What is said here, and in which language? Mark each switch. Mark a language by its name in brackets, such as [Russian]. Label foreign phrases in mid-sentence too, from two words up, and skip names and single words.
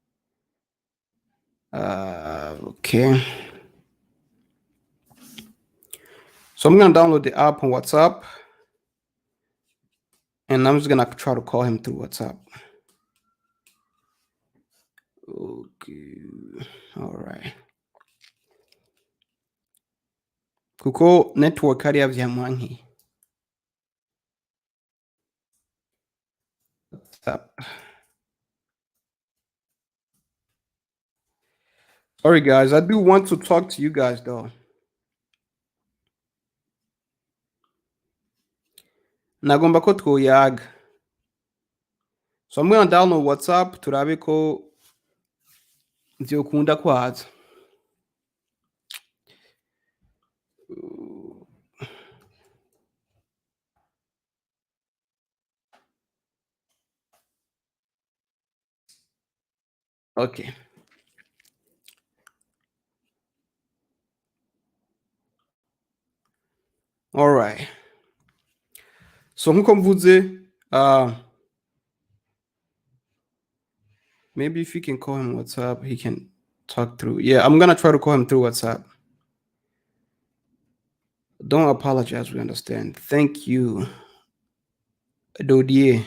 [English] Okay. So I'm gonna download the app on WhatsApp, and I'm just gonna try to call him through WhatsApp. Okay. All right. [Rundi] Kuko network hariya vyamwanki. WhatsApp. [English] Sorry guys, I do want to talk to you guys though. [Rundi] Nagomba ko twoyaga. [English] So I'm gonna download WhatsApp [Rundi] turabe ko vyokunda kwaza. [English] Okay. All right. [Rundi] So nkuko mvuze, [English] maybe if you can call him WhatsApp, he can talk through. Yeah, I'm gonna try to call him through WhatsApp. Don't apologize, we understand. Thank you. Dodia.